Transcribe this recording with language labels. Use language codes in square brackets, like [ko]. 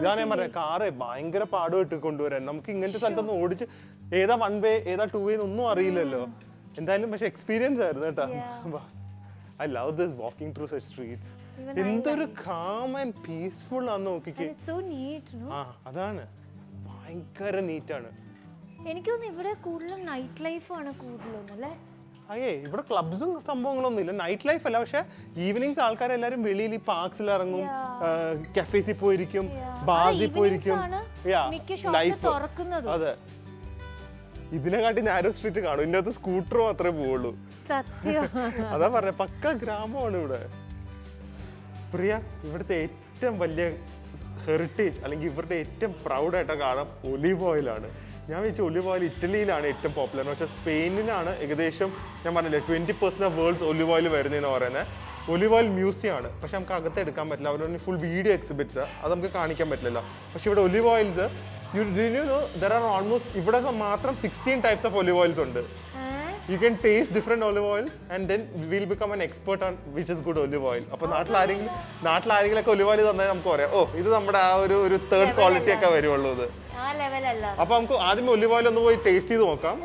[ml] ഇതാണ് ഞാൻ പറഞ്ഞത്, കാറ് ഭയങ്കര പാടുപെട്ട് കൊണ്ടുവരാൻ. നമുക്ക് ഇങ്ങനത്തെ സ്ഥലത്തൊന്നും ഓടിച്ച് ഏതാ 1 വേ ഏതാ 2 വേ ഒന്നും അറിയില്ലല്ലോ. എന്തായാലും പക്ഷെ എക്സ്പീരിയൻസ് ആയിരുന്നു കേട്ടോ. [en] I love this walking through such streets. [ml] എന്തൊരു [en] calm and peaceful [ml] ആണെന്ന് നോക്കിക്കേ. അതാണ് ഭയങ്കര നീറ്റാണ്. എനിക്ക് തോന്നുന്നു ഇവിടെ കൂടുതലും നൈറ്റ് ലൈഫ് ആണ് കൂടുതലല്ലേ. ഇവിടെ ക്ലബ്സും സംഭവങ്ങളൊന്നും ഇല്ല, നൈറ്റ് ലൈഫ് അല്ല. പക്ഷെ ഈവനിങ്സ് ആൾക്കാരെല്ലാരും വെളിയിൽ ഈ പാർക്സിൽ ഇറങ്ങും, കഫേസിൽ പോയിരിക്കും, ബാസിൽ പോയിരിക്കും. ലൈഫ് അതെ, ഇതിനെക്കാട്ടി നാരോ സ്ട്രീറ്റ് കാണും. ഇതിന്റെ അകത്ത് സ്കൂട്ടർ മാത്രമേ പോവുള്ളൂ. അതാ പറഞ്ഞ പക്ക ഗ്രാമമാണ് ഇവിടെ. പ്രിയ, ഇവിടുത്തെ ഏറ്റവും വലിയ ഹെറിറ്റേജ് അല്ലെങ്കിൽ ഇവരുടെ ഏറ്റവും പ്രൗഡായിട്ട് കാണാം ഒലീവ് ഓയിലാണ്. ഞാൻ വിചാരിച്ചു ഒലിവ് ഓയിൽ ഇറ്റലിയിലാണ് ഏറ്റവും പോപ്പുലർ, പക്ഷേ സ്പെയിനിലാണ് ഏകദേശം ഞാൻ പറഞ്ഞില്ലേ 20% ഓഫ് വേൾഡ്സ് ഒലിവ് ഓയിൽ വരുന്നതെന്ന് പറയുന്നത്. ഒലിവ് ഓയിൽ മ്യൂസിയം ആണ്, പക്ഷെ നമുക്ക് അകത്ത് എടുക്കാൻ പറ്റില്ല. അവരുടെ ഫുൾ വീഡിയോ എക്സിബിറ്റ്സ് അത് നമുക്ക് കാണിക്കാൻ പറ്റില്ലല്ലോ. പക്ഷെ ഇവിടെ [en] olive oils there are almost [ml] ഇവിടെ മാത്രം [en] 16 types of olive oils [ml] ഉണ്ട്. [en] You can taste different olive oils and then we'll become an expert on which is good olive oil. [ml] അപ്പോൾ നാട്ടിലാരെങ്കിലും ഒലിവ് ഓയിൽ തന്നാൽ നമുക്ക് പറയാം, ഓ ഇത് നമ്മുടെ ആ ഒരു തേർഡ് ക്വാളിറ്റി ഒക്കെ വരുള്ളൂ. ഇത് അപ്പൊ നമുക്ക് ആദ്യം ഒലിവ് ഓയിൽ ഒന്ന് പോയി ടേസ്റ്റ് ചെയ്ത് നോക്കാം.